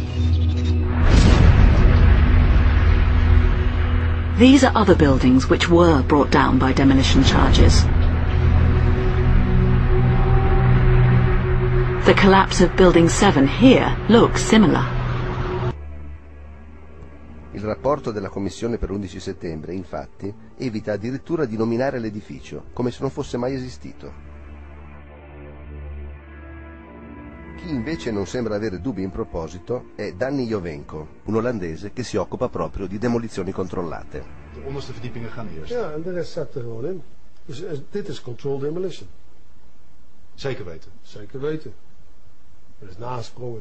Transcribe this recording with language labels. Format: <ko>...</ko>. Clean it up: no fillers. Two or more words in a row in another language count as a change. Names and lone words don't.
<en>These are other buildings which were brought down by demolition charges. The collapse of Building 7 here looks similar.</en> <it>Il rapporto della Commissione per l'11 settembre, infatti, evita addirittura di nominare l'edificio, come se non fosse mai esistito. Chi invece non sembra avere dubbi in proposito è Danny Jovenko, un olandese che si occupa proprio di demolizioni controllate.</it> <nl>De onderste verdiepingen gaan eerst. Ja, en de rest zat er gewoon in. Dus dit is</nl> <en>controlled demolition.</en> <nl>Zeker weten? Zeker weten. Er is nagesprongen.</nl>